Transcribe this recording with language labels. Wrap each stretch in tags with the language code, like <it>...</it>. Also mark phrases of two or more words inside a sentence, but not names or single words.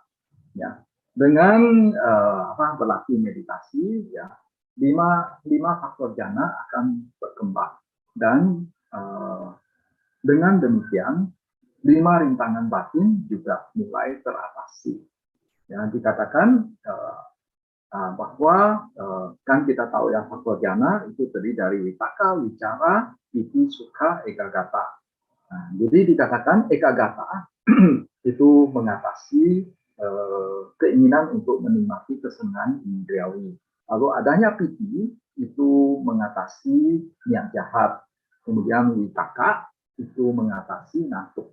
<id>Ya, dengan berlatih meditasi, ya 5 faktor jhana akan berkembang dan dengan demikian 5 rintangan batin juga mulai teratasi. Ya, dikatakan bahwa kan kita tahu ya faktor jhana itu terdiri dari</id> <pi>vitaka, wicara, piti, sukha, ekagata.</pi> <id>Nah, jadi dikatakan ekagata itu mengatasi keinginan untuk menikmati kesenangan indriawi. Lalu adanya piti itu mengatasi niat jahat. Kemudian vitaka itu mengatasi ngantuk.</id>